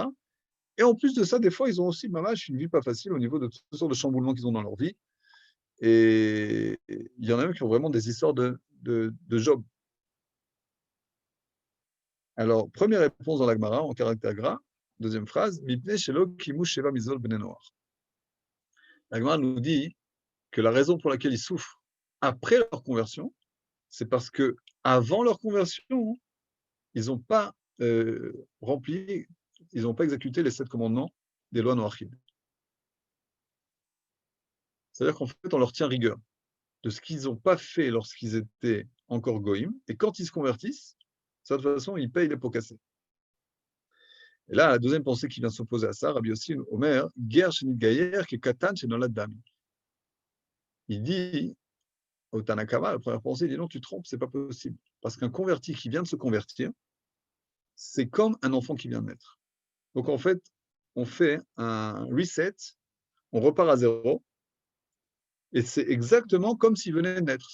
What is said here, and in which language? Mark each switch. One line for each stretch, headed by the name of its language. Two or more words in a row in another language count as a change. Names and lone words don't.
French: Et en plus de ça, des fois, ils ont aussi une vie pas facile au niveau de toutes sortes de chamboulements qu'ils ont dans leur vie. Et il y en a même qui ont vraiment des histoires de Job. Alors, première réponse dans la Gemara, en caractère gras. Deuxième phrase,
Hebrew: מפני שלא קיימו שבע מצוות בני נח.
French: La Gemara nous dit que la raison pour laquelle ils souffrent après leur conversion, c'est parce que avant leur conversion, ils n'ont pas rempli, ils n'ont pas exécuté les 7 commandements des lois noachides. C'est-à-dire qu'en fait, on leur tient rigueur de ce qu'ils n'ont pas fait lorsqu'ils étaient encore goïm, et quand ils se convertissent, de toute façon, ils payent les pots cassés. Et là, la deuxième pensée qui vient s'opposer à ça,
Hebrew: רבי יוסי אומר, גר שנתגייר כקטן שנולד דמי.
French: Il dit au Tanakama, la première pensée, il dit non, tu te trompes, c'est pas possible. Parce qu'un converti qui vient de se convertir, c'est comme un enfant qui vient de naître. Donc en fait, on fait un reset, on repart à zéro, et c'est exactement comme s'il venait de naître.